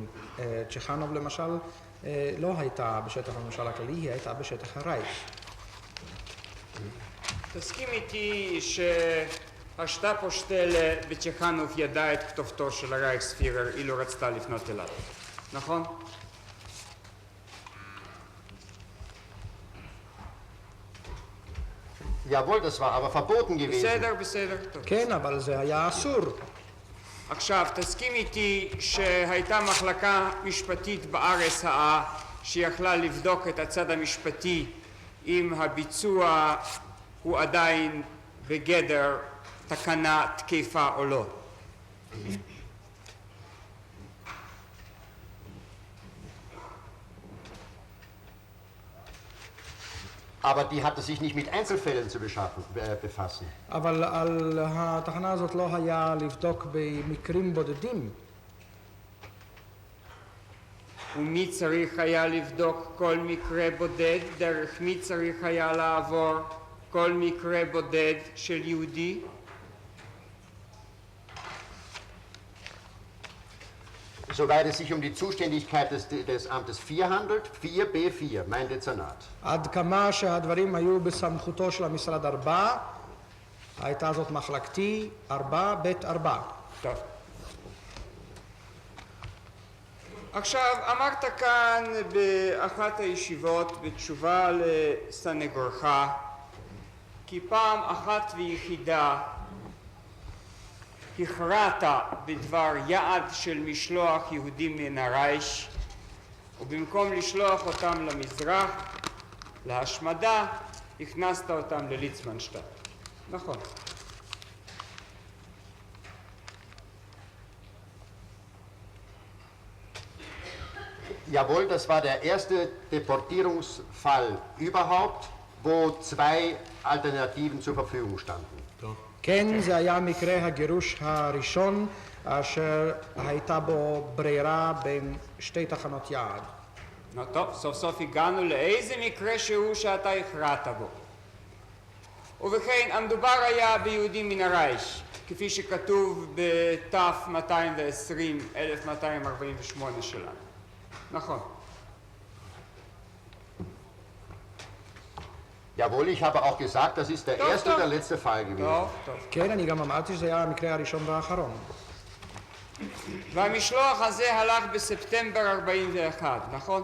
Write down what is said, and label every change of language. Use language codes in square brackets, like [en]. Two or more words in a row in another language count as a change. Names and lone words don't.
[he] צ'חנוב למשל לא הייתה בשטח הממשל הכללי, היא הייתה בשטח הרייך. תסכים איתי שהשטאפו שטלה בצ'חנוב ידע את כתובתו של הרייכספירר אילו רצתה לפנות אליו, נכון? [de] Jawohl, das war aber verboten gewesen. [he] בסדר, בסדר, טוב. כן, אבל זה היה אסור. עכשיו, תסכים איתי שהייתה מחלקה משפטית בארץ שיכלה לבדוק את הצד המשפטי אם הביצוע הוא עדיין בגדר תקנה תקפה או לא. [de] Aber die hatte sich nicht mit Einzelfällen zu befassen. [he] אבל על התחנה הזאת לא היה לבדוק במקרים בודדים. ומי צריך היה לבדוק כל מקרה בודד? דרך מי צריך היה לעבור כל מקרה בודד של יהודי? [de] Soweit es sich um die Zuständigkeit des Amtes 4 handelt, 4b4, mein Dezernat. [he] עד כמה שהדברים היו בסמכותו של המשרד 4, הייתה זאת מחלקתי 4ב4. טוב. עכשיו, אמרת כאן באחת הישיבות בתשובה לסנגורך, כי פעם אחת ויחידה הכרעת בדבר יעד של משלוח יהודים מן הרייך, ובמקום לשלוח אותם למזרח, להשמדה, הכנסת אותם לליצמנשטט. נכון. [de] Jawohl, das war der erste Deportierungsfall überhaupt, wo zwei Alternativen zur Verfügung standen. [he] כן, זה היה מקרה הגירוש הראשון, אשר הייתה בו ברירה בין שתי תחנות יעד. נו טוב, סוף סוף הגענו לאיזה מקרה שהוא שאתה הכרעת בו. ובכן, המדובר היה ביהודים מן הרייך, כפי שכתוב בתף 220, 1248 שלנו. נכון. [de] Jawohl, ich habe auch gesagt, das ist der erste und der letzte Fall gewesen. [he] טוב, טוב. כן, אני גם אמרתי שזה היה המקרה הראשון והאחרון. והמשלוח הזה הלך בספטמבר 41, נכון?